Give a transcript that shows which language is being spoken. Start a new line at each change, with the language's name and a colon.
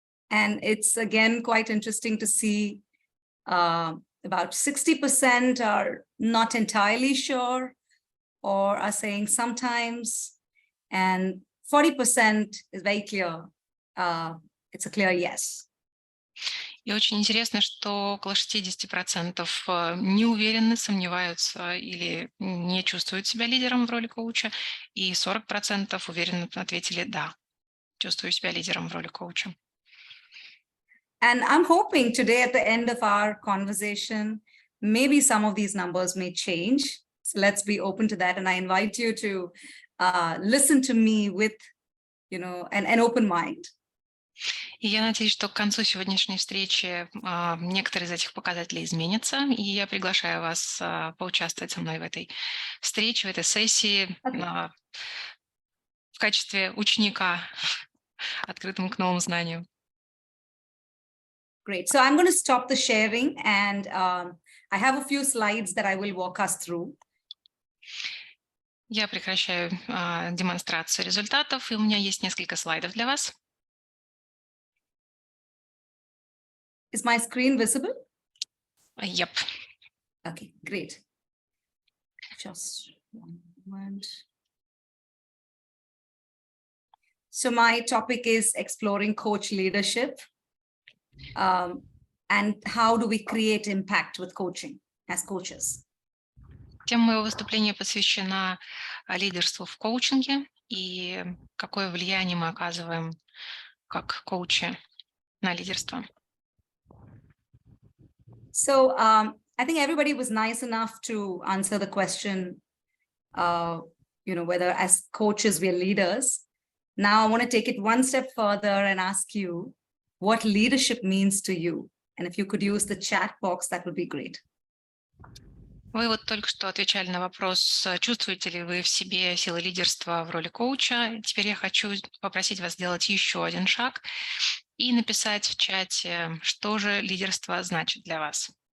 English: And it's again quite interesting to see about 60% are not entirely sure or are saying sometimes, and 40% is very clear. It's a clear yes.
Russian: И очень интересно, что около 60% не уверены, сомневаются или не чувствуют себя лидером в роли коуча, и 40% уверенно ответили «да, чувствую себя лидером в роли коуча».
English: And I'm hoping today at the end of our conversation, maybe some of these numbers may change. So let's be open to that. And I invite you to listen to me with, an open mind.
Russian: И я надеюсь, что к концу сегодняшней встречи некоторые из этих показателей изменятся, и я приглашаю вас поучаствовать со мной в этой встрече, в этой сессии в качестве ученика, открытым к новым знаниям.
English: Great. So I'm going to stop the sharing, and I have a few slides that I will walk us through.
Russian: Я прекращаю демонстрацию результатов, и у меня есть несколько слайдов для вас.
English: Is my screen visible? Yep. Okay, great. Just one moment. So my topic is exploring coach leadership. And how do we create impact with coaching as coaches?
Russian: Тема моего выступления посвящена лидерству в коучинге и какое влияние мы оказываем как коучи на лидерство.
English: So I think everybody was nice enough to answer the question, whether as coaches we're leaders. Now I want to take it one step further and ask you what leadership means to you. And if you could use the chat box, that would be great.
Russian: Вы вот только что отвечали на вопрос, чувствуете ли вы в себе силы лидерства в роли коуча. Теперь я хочу попросить вас сделать еще один шаг и написать в чате, что же лидерство значит для вас.